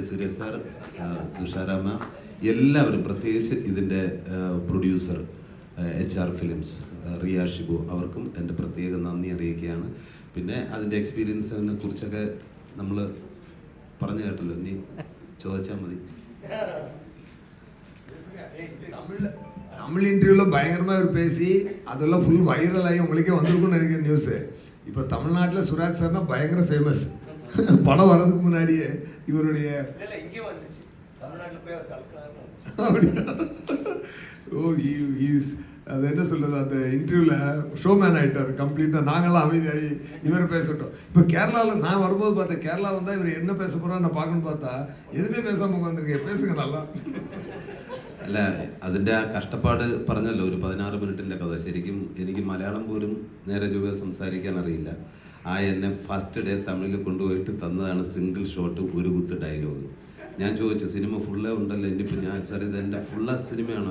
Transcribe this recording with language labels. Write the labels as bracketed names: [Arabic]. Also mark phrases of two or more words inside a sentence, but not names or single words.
[Malayalam] സുരേഷ് സർ, തുഷാരാമ, എല്ലാവരും, പ്രത്യേകിച്ച് ഇതിൻ്റെ പ്രൊഡ്യൂസർ HR ഫിലിംസ് റിയ ഷിബു, അവർക്കും എൻ്റെ പ്രത്യേക നന്ദി അറിയിക്കുകയാണ്. പിന്നെ അതിൻ്റെ എക്സ്പീരിയൻസിനെ കുറിച്ചൊക്കെ നമ്മൾ പറഞ്ഞു കേട്ടല്ലോ, ഇനി ചോദിച്ചാൽ മതി. [Tamil] தமிழ் இன்டர்வியூவில் பயங்கரமாக ஒரு பேசி அதெல்லாம் [English] full viral [Tamil] உங்களுக்கே வந்திருக்கும்னு நினைக்கிற நியூஸு. இப்போ தமிழ்நாட்டில் சுராஜ் சார்னா பயங்கர ஃபேமஸ். படம் வர்றதுக்கு முன்னாடியே இவருடைய அது என்ன சொல்கிறது, அந்த இன்டர்வியூவில் ஷோமேன் ஆகிட்டார் கம்ப்ளீட்டாக. நாங்களாம் அமைதியாகி இவர் பேசட்டும். இப்போ கேரளாவில் நான் வரும்போது பார்த்தேன், கேரளா வந்தால் இவர் என்ன பேச போகிறா நான் பார்க்கணுன்னு பார்த்தா எதுவுமே பேசாமல் உட்காந்துருக்கேன். பேசுங்க நல்லா. [Malayalam] അല്ല, അതിൻ്റെ ആ കഷ്ടപ്പാട് പറഞ്ഞല്ലോ, ഒരു 16 മിനിറ്റിൻ്റെ കഥ. ശരിക്കും എനിക്ക് മലയാളം പോലും നേരെ ചൊവ്വേ സംസാരിക്കാൻ അറിയില്ല. എന്നെ [English] first day [Malayalam] തമിഴിൽ കൊണ്ടുപോയിട്ട് തന്നതാണ് [English] single shot, [Malayalam] ഒരു കുത്ത് ഡയലോഗ്. ഞാൻ ചോദിച്ചു, സിനിമ ഫുള്ളേ ഉണ്ടല്ലോ, ഇനിയിപ്പോൾ ഞാൻ സാർ ഇത് എൻ്റെ ഫുള്ള സിനിമയാണോ?